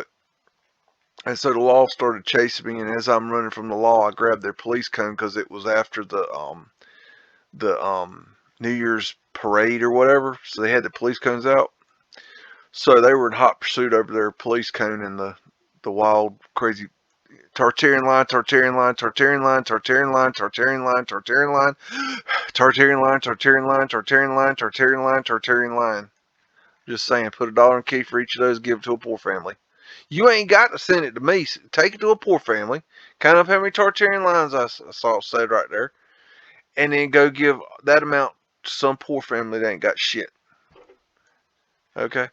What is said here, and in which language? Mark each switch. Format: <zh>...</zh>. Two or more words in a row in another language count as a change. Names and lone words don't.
<en>And so the law started chasing me, and as I'm running from the law, I grabbed their police cone because it was after the New Year's parade or whatever. So they had the police cones out. So they were in hot pursuit over their police cone in the wild, crazy Tartarian line, Tartarian line, Tartarian line, Tartarian line, Tartarian line, Tartarian line, Tartarian line, Tartarian line, Tartarian line, Tartarian line, Tartarian line. Just saying, put $1 in key for each of those, give it to a poor family. You ain't got to send it to me. Take it to a poor family. Count up how many Tartarian lines I saw said right there. And then go give that amount to some poor family that ain't got shit. Okay?</en>